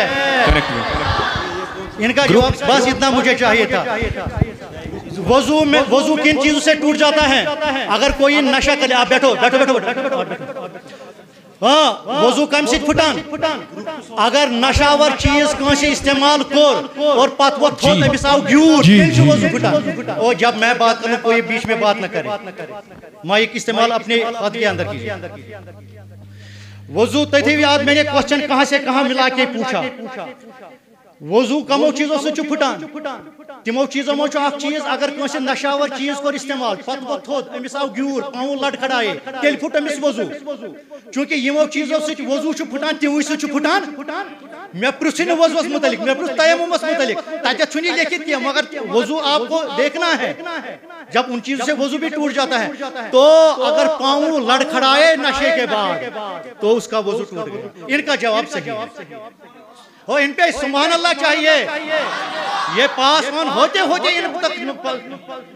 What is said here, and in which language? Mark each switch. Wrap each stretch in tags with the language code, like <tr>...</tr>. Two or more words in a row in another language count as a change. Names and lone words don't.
<ur>ان کا جواب بس اتنا مجھے چاہیے تھا. وضو کن چیزوں سے ٹوٹ جاتا ہے؟ اگر کوئی نشہ کرے, آپ بیٹھو.</ur> <ks>ہاں, وضو کم سے پھٹان. اگر نشاور چیز کانٛسہِ استعمال کر اور پتہ وہ تھوڑ أمِس آو گیوٗر, تیٚلہِ چھُ وضو پھٹان.</ks> <ur>اور جب میں بات کروں کوئی بیچ میں بات نہ کرے. مائک استعمال اپنے خود کے اندر کیجیے.</ur> <ks>وضو تُہۍ تھٲیِو یاد,</ks> <ur>میں نے کوسچن کہاں سے کہاں ملا کے پوچھا.</ur> <ks>وضو کمو چیزوں سے چھُ پھٹان. تمو چیزوں منٛز چھُ اکھ چیٖز, اگر کٲنٛسہِ نشاور چیٖز کوٚر استعمال, پتہٕ گوٚو تھوٚد, أمِس آو گیوٗر, پاوُن لٹکھڑایے, تیٚلہِ پھُٹ أمِس وضو. چوٗنٛکہِ یِمو چیٖزو سۭتۍ وضو چھُ پھٹان تِموٕے سۭتۍ چھُ پھٹان. مےٚ پرٛژھُے نہٕ وضوَس متعلق, مےٚ پرٛژھ تیممس متعلق. تتٮ۪تھ چھُنہٕ یہِ لیکھِتھ کینٛہہ,</ks> <ur>مگر وضو آپ کو دیکھنا ہے. جب ان چیزوں سے وضو بھی ٹوٹ جاتا ہے, تو اگر پاؤں لڑکھڑائے نشے کے بعد تو اس کا وضو ٹوٹ گیا. ان کا جواب صحیح ہے. ہو ان پہ سبحان اللہ چاہیے. یہ پاس آن ہوتے ہوتے ان تک.</ur>